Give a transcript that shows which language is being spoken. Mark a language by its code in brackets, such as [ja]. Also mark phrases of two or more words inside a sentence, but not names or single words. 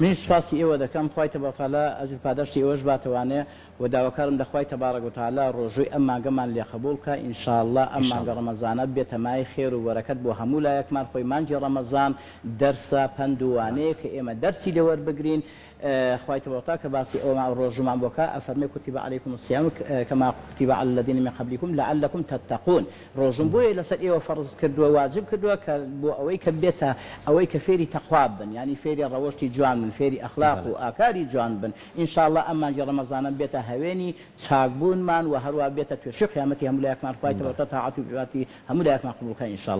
[ckb] من سپاسی ئێوە دەکەم خوای تەبارەتعالا ئەجر پاداشتی ئێوەش باتوانێ و داواکارم دەخوای [ar] تەبارەک و تەعالا [ckb] ڕۆژووی ئەم مانگەمان لێ قبوڵ کە ئینشاءالله ئەم مانگە ڕەمەزانە بێتە مای خێر و بەرەکەت بۆ هەموو لایەکمان خۆی مانگی ڕەمەزان دەرسە پند و وانەیە کە ئێمە دەرسی لێ وەربگرین خوای تەبارەتعالا کە باسی ئەومان ڕۆژمان بۆکە ئەفەرمێ [ar] كتب عليكم الصيام كما كتب على الذين من قبلكم لعلكم تتقون [ckb] ڕۆژم بۆیە لەسەر ئێوە فەرز کردووە واجب کردووە کە بۆ ئەوەی کە بێتە ئەوەی کە فێری تەقوا بن یعنی فێری ڕەوەشتی جوان بن فێری ئەخلاق و ئاکاری جوان بن ئینشاءالله ئەم مانگی ڕەمەزانە بێتە هەوێنی چاکبوونمان و هەروە بێتە توێژی قیامەتی هەموو لایەکمان خوای تەبارەتعالا تاعات و بیعاتی هەموو لایەکمان قبوڵ کە ئینشاءالله.